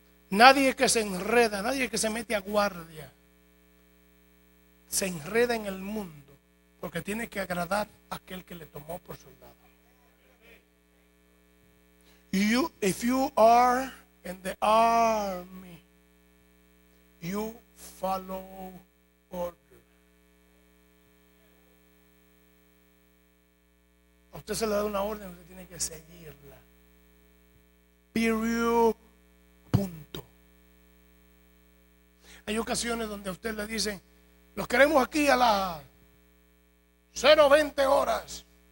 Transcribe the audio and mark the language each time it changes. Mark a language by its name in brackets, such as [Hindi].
[Spanish] Nadie que se enreda, nadie que se mete a guardia, se enreda en el mundo. Porque tiene que agradar a aquel que le tomó por soldado. [English] You, if you are in the army, you follow order. [Spanish] A usted se le da una orden, usted tiene que seguirla. Period. Punto. Hay ocasiones donde a usted le dicen, los queremos aquí a la 0-20 horas.